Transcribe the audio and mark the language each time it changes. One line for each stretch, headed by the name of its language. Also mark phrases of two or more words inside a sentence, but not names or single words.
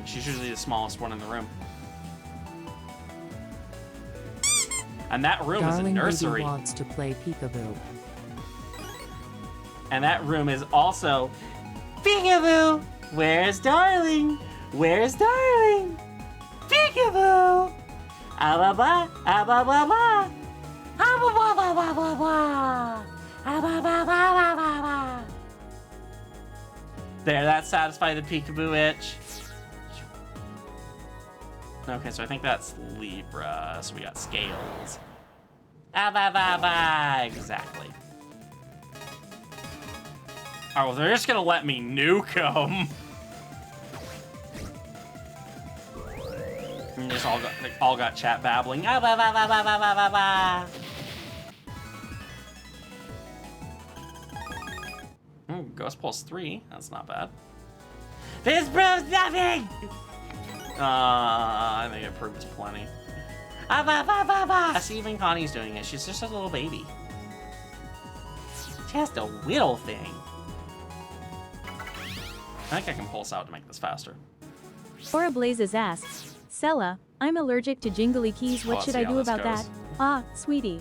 English: She's usually the smallest one in the room. And that room is a nursery. Darling wants to play peekaboo. And that room is also peekaboo. Where's Darling? Where's Darling? Peekaboo. Ah ba ba, ah ba ba ba, ah ba ba ba ba ba ba, ah ba ba ba ba ba ba. There, that satisfied the peekaboo itch. Okay, so I think that's Libra. So we got scales. Ah, ba, ba, ba. Exactly. Oh, well, they're just gonna let me nuke them. And just all got chat babbling. Ah, ba, ba, ba, ba, ba, ba, ba, ba. Ghost Pulse 3. That's not bad. This proves nothing! I think it proves plenty. Ah, ba, ba, ba, ba. See, even Connie's doing it. She's just a little baby. Just a little thing. I think I can pulse out to make this faster. Aura Blazes asks, Sella, I'm allergic to jingly keys. What should I do about that? Ah, sweetie.